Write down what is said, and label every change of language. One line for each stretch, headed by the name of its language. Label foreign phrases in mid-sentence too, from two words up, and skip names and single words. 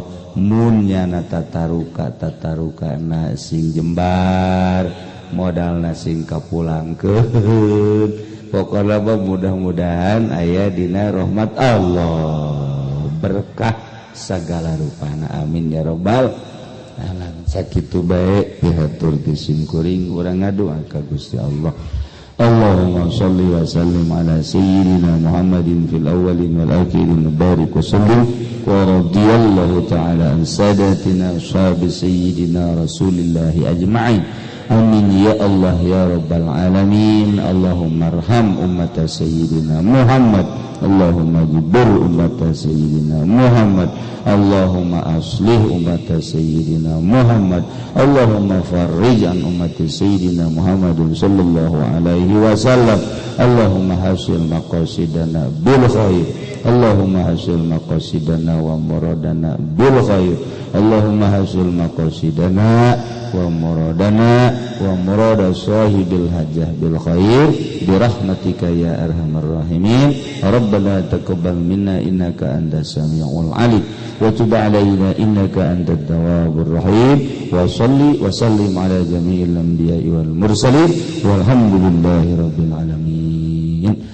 Sundanese: mun nyana tatarukana sing jembar modalna sing kapulangkeun pokona mudah-mudahan aya dina rahmat Allah berkah sagala rupana
Arabic: آمين يا رب العالمين
Sundanese: sakitu bae dihatur sim kuring urang ngadoa ka Gusti Allah
Arabic: اللهم صل وسلم على سيدنا محمد في الأولين والآخرين بارك وسلم ورضي الله تعالى عن ساداتنا أصحاب سيدنا رسول الله أجمعين آمين يا الله يا رب العالمين اللهم ارحم أمة سيدنا محمد اللهم اجبر أمة سيدنا محمد اللهم أصلح أمة سيدنا محمد اللهم فرج عن أمة سيدنا محمد صلى الله عليه وسلم اللهم حصل مقاصدنا بالخير اللهم حصل مقاصدنا ومرادنا بالخير اللهم حصل مقاصدنا ومرادنا ومراد صاحب الحاجة بالخير برحمتك يا أرحم الراحمين. ربنا تقبل منا إنك أنت السميع العليم وتب علينا إنك أنت التواب الرحيم. وصل وسلم على جميع الأنبياء والمرسلين والحمد لله رب العالمين.